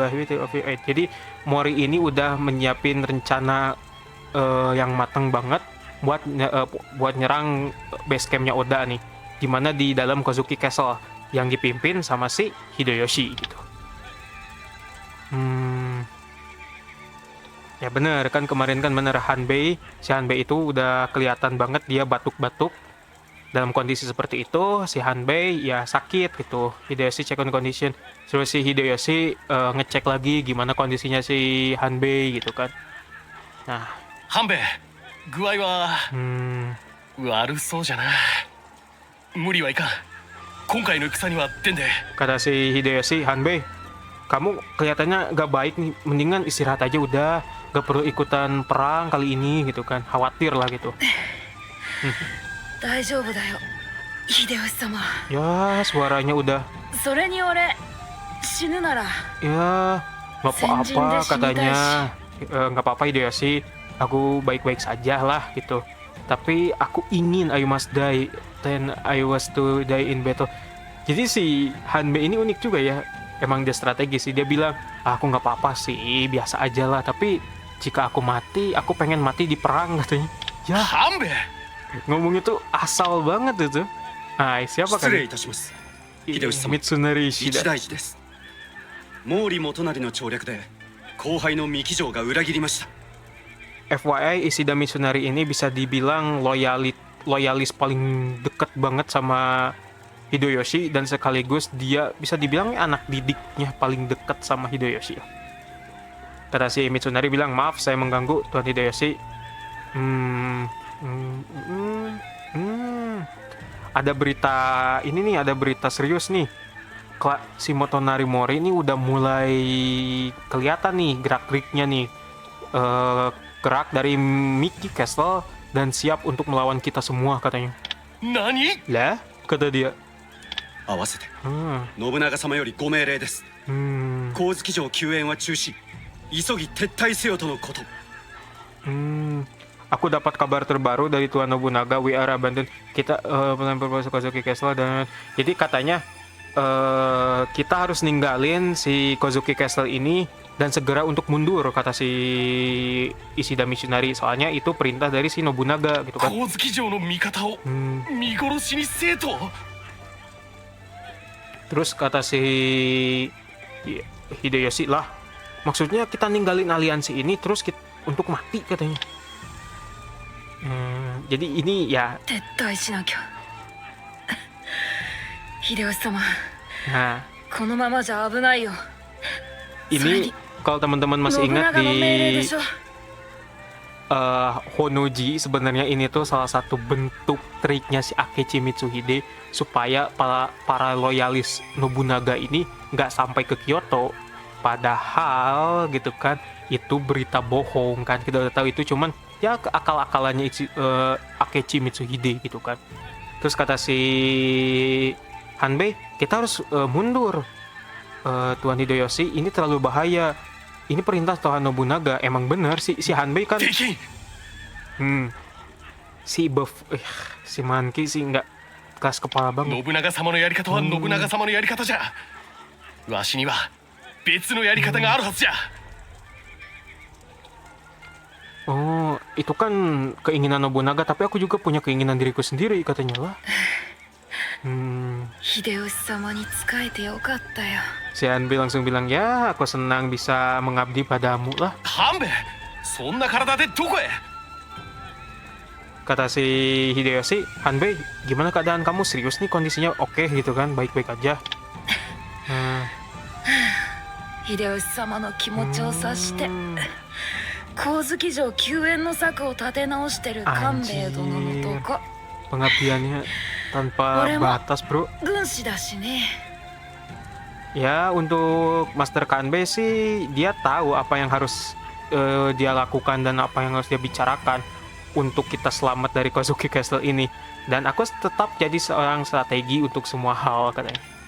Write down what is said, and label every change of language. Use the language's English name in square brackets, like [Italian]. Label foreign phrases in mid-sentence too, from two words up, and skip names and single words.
[Indonesian] Jadi Mori ini udah menyiapin rencana yang matang banget buat nyerang base campnya Oda nih, dimana di dalam Kozuki Castle yang dipimpin sama si Hideyoshi gitu. Ya bener kan, kemarin kan bener si Hanbei itu udah kelihatan banget dia batuk-batuk. Dalam kondisi seperti itu si Hanbei ya sakit gitu. [English] Hideyoshi check on condition, [Indonesian] terus si Hideyoshi ngecek lagi gimana kondisinya si Hanbei gitu kan. Nah, Hanbei, [Japanese] 具合は悪そうじゃな。無理はいかん。今回の戦には出んで。 [Indonesian] kata si Hideyoshi, Hanbei, kamu kelihatannya gak baik nih, mendingan istirahat aja udah, gak perlu ikutan perang kali ini gitu kan, khawatir lah gitu. Ya suaranya udah, ya gak apa-apa katanya, gak apa-apa Hideyoshi, aku baik-baik saja lah gitu. Tapi aku ingin [English] I must die, then I was to die in battle. [Indonesian] Jadi si Hanbei ini unik juga ya. Emang dia strategis sih. Dia bilang, aku nggak apa-apa sih, biasa aja lah. Tapi jika aku mati, aku pengen mati di perang katanya. Ya, Hanbei, ngomongnya tuh asal banget itu. Nah, siapa kan? Mitsunari Ishida. [Japanese] 毛利元就の調略で後背の三木城が裏切りまし. [Indonesian] FYI, Ishida Mitsunari ini bisa dibilang loyalis paling deket banget sama Hideyoshi, dan sekaligus dia bisa dibilang anak didiknya paling dekat sama Hideyoshi. Kata si Mitsunari bilang, maaf saya mengganggu Tuan Hideyoshi. Ada berita ini nih, ada berita serius nih. Si Motonari Mori ini udah mulai kelihatan nih gerak-geriknya nih. Gerak dari Mickey Castle dan siap untuk melawan kita semua katanya. Nani? Lah, kata dia. [Japanese] 合わせて信長様よりご命令です。光月城救援は中止、急ぎ撤退せよとのこと。 [Indonesian] Aku dapat kabar terbaru dari Tuan Nobunaga. [English] We are abandoned. [Indonesian] Kita masuk Kozuki Castle dan jadi katanya kita harus ninggalin si Kozuki Castle ini dan segera untuk mundur, kata si Ishida Mitsunari. Soalnya itu perintah dari si Nobunaga gitu kan. [Japanese] 光月城の味方を見殺しにせえと。 [Indonesian] Terus kata si Hideyoshi, lah maksudnya kita ninggalin aliansi ini terus untuk mati katanya. Jadi ini ya. [Japanese] 撤退しなきゃ。秀吉様、 [Indonesian] Nah, [Japanese] このままじゃ危ないよ。 [Indonesian] ini kalau teman-teman masih [Japanese] 信 [Indonesian] ingat [Japanese] 長の命令 [Indonesian] di [Japanese] でしょ。 [Indonesian] Honoji, sebenarnya ini tuh salah satu bentuk triknya si Akechi Mitsuhide supaya para loyalis Nobunaga ini nggak sampai ke Kyoto. Padahal gitu kan itu berita bohong kan, kita udah tahu itu cuman ya akal-akalannya Akechi Mitsuhide gitu kan. Terus kata si Hanbei, kita harus mundur. Tuan Hideyoshi, ini terlalu bahaya. Ini perintah Tuan Nobunaga. Emang bener si Hanbei kan. Si Manki sih nggak keras kepala banget. [Japanese] 信長様のやり方は信長様のやり方じゃ。わしには別のやり方があるはずじゃ。 [Indonesian] Oh, itu kan keinginan Nobunaga, tapi aku juga punya keinginan diriku sendiri katanya lah. [Japanese] 秀吉様に仕えてよかったよ。 [Indonesian] Si Hanbei langsung bilang, ya aku senang bisa mengabdi padamu lah. [Japanese] 半兵衛、そんな体でどこへ？ [Indonesian] Kata si Hideyoshi, Hanbei, gimana keadaan kamu? Serius nih kondisinya oke gitu kan, baik-baik aja. [Japanese] 秀吉様の気持ちを察して光月城救援の策を立て直してる官兵衛殿のとこ。 [Indonesian] Pengabdiannya tanpa batas, bro. [Japanese] 軍師だしね。 [Indonesian] Ya, untuk Master Kanbei sih dia tahu apa yang harus dia lakukan dan apa yang harus dia bicarakan untuk kita selamat dari Kozuki Castle ini. Dan aku tetap jadi seorang strategi untuk semua hal katanya.